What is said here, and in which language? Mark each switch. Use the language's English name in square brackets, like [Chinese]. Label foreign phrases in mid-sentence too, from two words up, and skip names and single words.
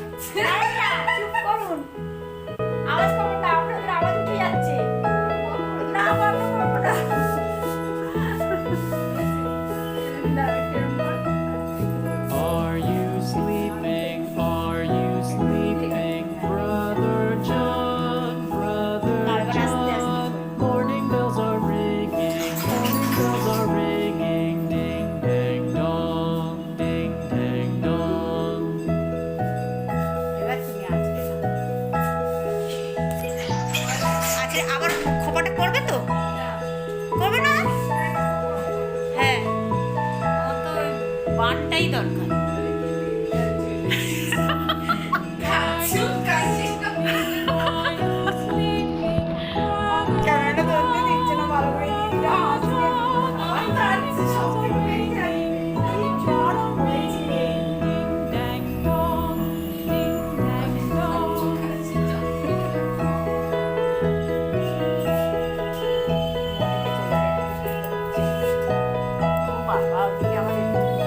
[Bangla] চুপ করুন, আওয়াজ করুন না, আপনাদের আওয়াজ উঠে যাচ্ছে। না বাবা বাবা না। [English] Are you sleeping? Are you sleeping, brother John? Brother John. Morning bells are ringing. Morning bells are ringing. Ding dang dong. Ding dang dong. [Bangla] এবার তুমি আজকে আবার খোপাটা করবে তো? করবে না? হ্যাঁ, আমার তো বানটাই দরকার। ক্যামেরাটা ধরতে দিচ্ছে না ভালো করে, দিদিরা হাসছে। আমার তো আর কিছু শব্দ হয়েই যায়। এই জ্বর হয়েছে। [English] Ding dong. Ding dang dong. [Bangla] ও বাবা, ওদিকে আমাদের